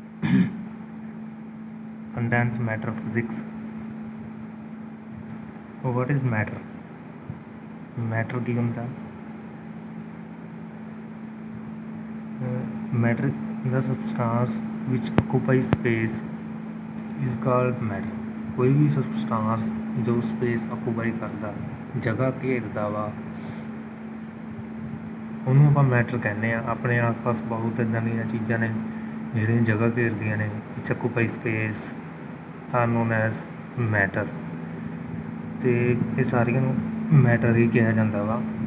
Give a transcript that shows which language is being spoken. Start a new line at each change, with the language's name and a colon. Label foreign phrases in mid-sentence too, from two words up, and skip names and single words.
English: condensed matter physics. What is matter? Matter
Punjabi: ਕੀ ਹੁੰਦਾ?
English: Matter, the substance which occupies space is called matter.
Punjabi: ਕੋਈ ਵੀ substance ਜੋ
English: space occupy
Punjabi: ਕਰਦਾ, ਜਗ੍ਹਾ ਘੇਰਦਾ ਵਾ, ਉਹਨੂੰ ਆਪਾਂ ਮੈਟਰ ਕਹਿੰਦੇ ਹਾਂ। ਆਪਣੇ ਆਸ ਪਾਸ ਬਹੁਤ ਇੱਦਾਂ ਦੀਆਂ ਚੀਜ਼ਾਂ ਨੇ ਜਿਹੜੀਆਂ ਜਗ੍ਹਾ ਘੇਰਦੀਆਂ ਨੇ,
English: which occupy space are known as matter,
Punjabi: ਅਤੇ ਇਹ ਸਾਰੀਆਂ ਨੂੰ ਮੈਟਰ ਹੀ ਕਿਹਾ ਜਾਂਦਾ ਵਾ।